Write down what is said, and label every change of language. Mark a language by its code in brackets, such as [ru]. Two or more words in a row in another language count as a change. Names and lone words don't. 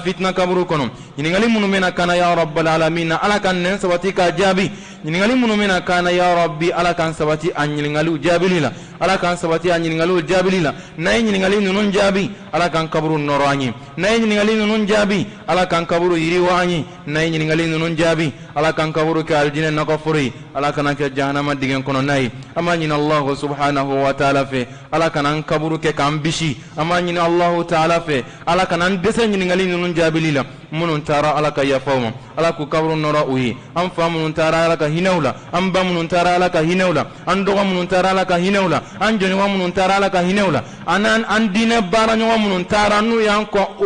[bm] fitina kaburu kɔnɔ ɲininkali minnu bɛna kana [ar] يا رب العالمين [bm] ala ka nɛn sabati k'a jaabi ɲininkali minnu bɛna kana [ar] يا رب [bm] ala k'an sabati a ɲininkaliw jaabili la ala k'an sabati a ɲininkaliw jaabili la n'a ye ɲininkali ninnu jaabi ala k'an kaburu nɔrɔ an ye n'a ye ɲininkali ninnu jaabi ala k'an kaburu yiriwa an ye n'a ye ɲininkali ninnu jaabi ala k'an kaburu kɛ alijinɛ nɔgɔforo ye ala kana kɛ jahanama dingɛ kɔnɔ n'a ye an b'a ɲini [ar] الله سبحانه وتعالى [bm] fɛ ala kana an kaburu kɛ k'an bisi an b'a ɲini [ar] الله تعالى [bm] fɛ ala kana an dɛsɛ ɲininkali ninnu jaabili la minnu taara ala ka yafa u ma ala k'u kaburu nɔrɔ u ye an fa minnu taara ala ka hinɛw la an ba minnu taara ala ka hinɛw la an dɔgɔ minnu taara ala ka hinɛw la an jɔɲɔgɔn minnu taara ala ka hinɛw la an diinɛ baara ɲɔgɔn minnu taara n'u y'an kɔ